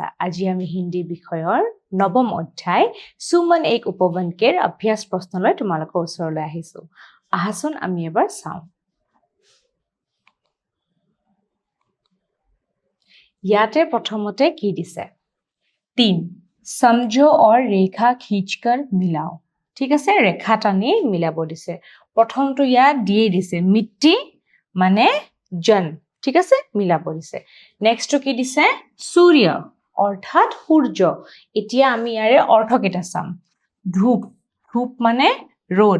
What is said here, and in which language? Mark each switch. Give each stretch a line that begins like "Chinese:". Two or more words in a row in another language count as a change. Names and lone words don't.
Assamese: আজি আমি হিন্দী বিষয়ৰ নৱম অধ্যায় সুমন এক উপবনকেৰ অভ্যাস প্ৰশ্নলৈ তোমালোকৰ ওচৰলৈ আহিছোঁ। আহাচোন আমি এবাৰ চাওঁ। ইয়াতে প্ৰথমতে কি দিছে?
Hindi: 3 समझो और रेखा खींचकर मिलाओ।
Assamese: ঠিক আছে, ৰেখা টানি মিলাব দিছে। প্ৰথমটো ইয়াত দিয়ে দিছে মিট্টি মানে জন। ঠিক আছে, মিলাব দিছে। নেক্সটটো কি দিছে? সূৰ্য অৰ্থাৎ সূৰ্য। এতিয়া আমি ইয়াৰে অৰ্থ কেইটা চাম। ধূপ, ধূপ মানে ৰ'দ।